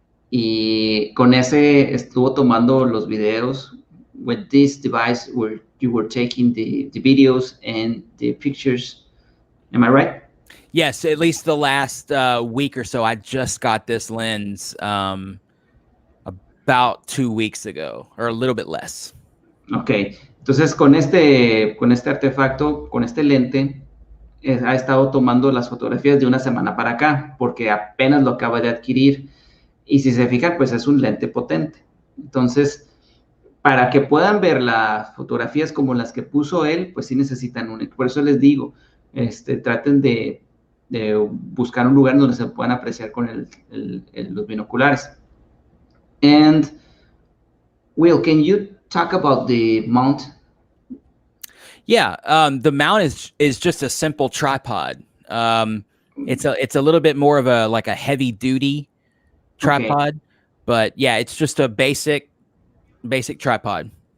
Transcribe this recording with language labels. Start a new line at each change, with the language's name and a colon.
Spanish: Y con ese estuvo tomando los videos.
English: With this device, where you were taking the videos and the pictures. Am I right? Yes, at least the last week or so. I just got this lens about 2 weeks ago, or a little bit less. Ok.
Spanish: Entonces, con este artefacto, con este lente, ha estado tomando las fotografías de una semana para acá, porque apenas lo acaba de adquirir. Y si se fijan, pues es un lente potente. Entonces, para que puedan ver las fotografías como las que puso él, pues sí necesitan un... Por eso les digo, traten de buscar un lugar donde se puedan apreciar con los binoculares.
English: And, Will, can you talk about the mount? Yeah, the mount is just a simple tripod. It's a little bit more of a heavy duty tripod, okay. But yeah, it's just a basic tripod.